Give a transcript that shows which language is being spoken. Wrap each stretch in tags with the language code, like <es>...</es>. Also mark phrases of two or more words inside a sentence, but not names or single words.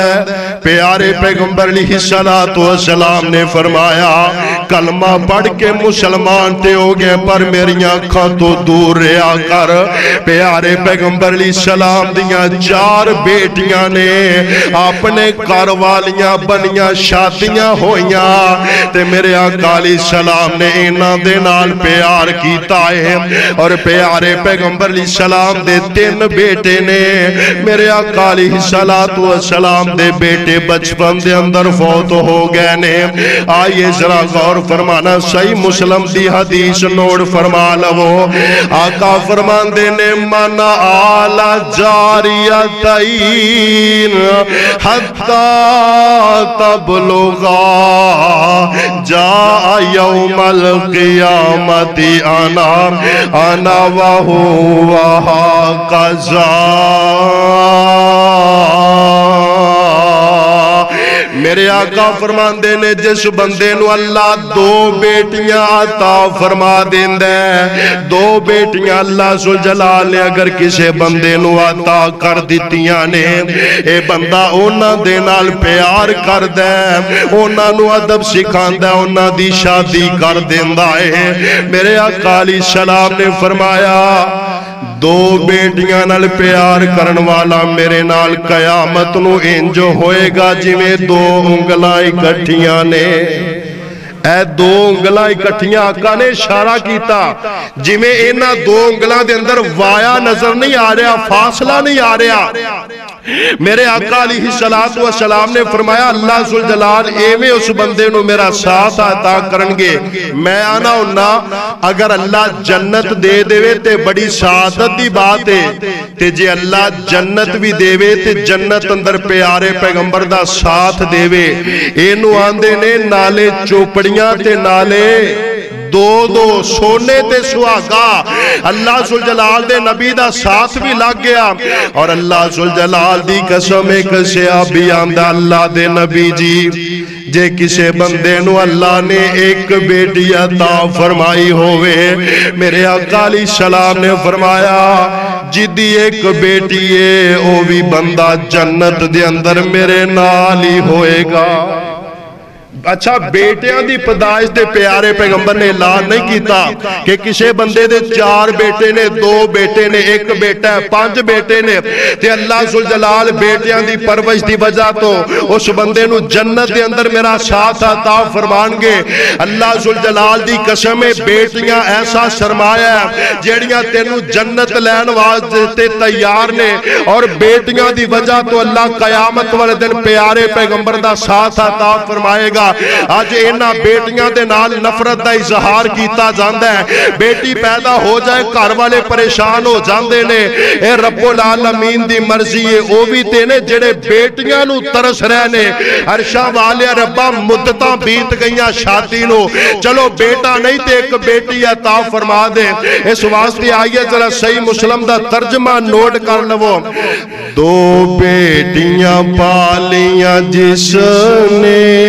<pa>پیارے پیغمبر علیہ السلام نے فرمایا کلمہ پڑھ کے مسلمان تے ہو گئے پر میری آنکھاں تو دور رہا کر پیارے پیغمبر علیہ السلام دیاں 4 بیٹیاں نے اپنے گھر والیاں بنیاں شادیاں ہویاں تے میرے آقا علیہ السلام نے انہاں دے نال پیار کیتا ہے اور پیارے پیغمبر علیہ السلام دے 3 بیٹے نے میرے آقا علیہ السلام دے بیٹے بچپن دے اندر فوت ہو گئے نے آئیے ذرا غور غور فرمانا صحیح مسلم دی حدیث نوٹ فرما لو آقا فرماندے نے</pa> <ar>من آل جاریتین حتی تبلغا جاء یوم القیامت انا وهو هكذا</ar> <pa>میرے آقا فرماندے نے جس بندے نو اللہ دو بیٹیاں عطا فرما دیندے دو بیٹیاں اللہ ذوالجلال نے اگر کسے بندے نو عطا کر دیتیاں نے اے بندہ اونا دے نال پیار کر دے اونا نو ادب سکھاندہ اونا دی شادی کر دیندہ ہے میرے آقا علیہ السلام نے فرمایا دو بیٹیاں نال پیار کرن والا میرے نال قیامت نو انج ہوئے گا جویں دو انگلاں اکٹھیاں نے اے دو انگلاں اکٹھیاں آقا نے اشارہ کیتا جویں انہاں دو انگلاں دے اندر وایا نظر نہیں آ رہا فاصلہ نہیں آ رہا میرے آقا علیہ السلام نے فرمایا اللہ ذوالجلال ایویں اس بندے نو میرا ساتھ عطا کرنگے میں آنا ہونا اگر اللہ جنت دے دے تے بڑی سعادت دی بات ہے تے جے اللہ جنت بھی دے تے جنت اندر پیارے پیغمبر دا ساتھ دے اینو آندے نے نالے چوپڑیاں تے نالے دو سونے تے سہاگا اللہ ذوالجلال دے نبی دا ساتھ بھی لگ گیا اور اللہ ذوالجلال دی قسم ایک سیا بھی آندہ اللہ دے نبی جی جے کسے بندے نو اللہ نے ایک بیٹی عطا فرمائی ہوئے میرے آقا علیہ السلام نے فرمایا جدی ایک بیٹی ہے او بھی بندہ جنت دے اندر میرے نال ہی ہوئے گا اچھا بیٹیاں دی پیدائش دے پیارے پیغمبر نے اعلان نہیں کیتا کہ کسے بندے دے 4 بیٹے نے 2 بیٹے نے 1 بیٹا ہے 5 بیٹے نے تے اللہ ذوالجلال بیٹیاں دی پرورش دی وجہ تو اس بندے نو جنت دے اندر میرا ساتھ عطا فرمانگے اللہ ذوالجلال دی قسم بیٹیاں ایسا سرمایہ ہے جیڑیاں تینو جنت لین واسطے تیار نے اور بیٹیاں دی وجہ تو اللہ قیامت والے دن پیارے پیغمبر دا ساتھ عطا فرمائے گا آج اینا بیٹیاں دے نال نفرت دا اظہار کیتا جاندہ ہے بیٹی پیدا ہو جائے گھر والے پریشان ہو جاندے نے اے رب العالمین دی مرضی ہے او بھی تینے جڑے بیٹیاں نو ترس رہنے عرشہ والے ربا مدتاں بیت گئیاں شادی نو چلو بیٹا نہیں تے ایک بیٹی عطا فرما دے اس واسطے آئیے ذرا صحیح مسلم دا ترجمہ نوٹ کر لو دو بیٹیاں پالیاں جس نے</pa>